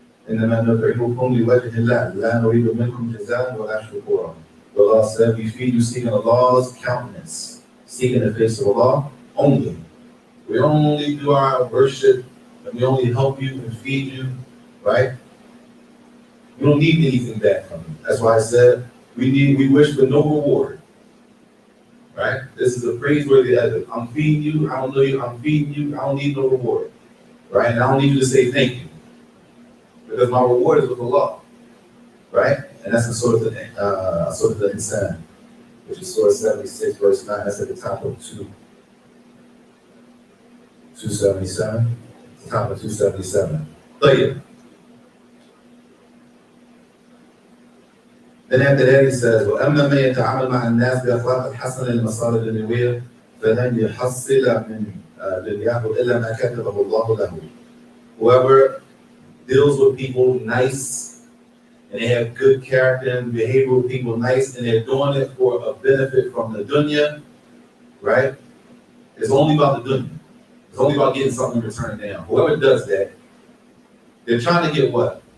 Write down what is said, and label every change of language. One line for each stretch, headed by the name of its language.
Arabic: إنما نطعمكم لوجه الله لا نريد منكم جزاء ولا شكورا.
English: The Allah said, we feed you seeking Allah's countenance, seeking the face of Allah only. We only do our worship and we only help you and feed you, right? We don't need anything back from you. That's why I said we wish for no reward. Right? This is a praiseworthy adab. I'm feeding you, I don't know you, I'm feeding you, I don't need no reward. Right? And I don't need you to say thank you. Because my reward is with Allah. Right? And that's the sort of the insan, which is Surah 76, verse 9. That's at the top of 277. The top of 277. طيب. Then after that he says,
Arabic: وَأَمَّا مَنْ يَتَعَامَلْ مَعَ النَّاسِ بِأَخْلَاقِ الْحَسَنَةِ لِلْمَصَالِحِ الدُّنْيَوِيَّةِ فَلَنْ يَحْصِلَ مِنْ دُنْيَاهُ إِلَّا مَا كَتَبَهُ اللَّهُ لَهُ.
English: Whoever deals with people nice, and they have good character and behavior with people nice, and they're doing it for a benefit from the dunya, right? It's only about the dunya. It's only about getting something in return down. Whoever does that, they're trying to get what?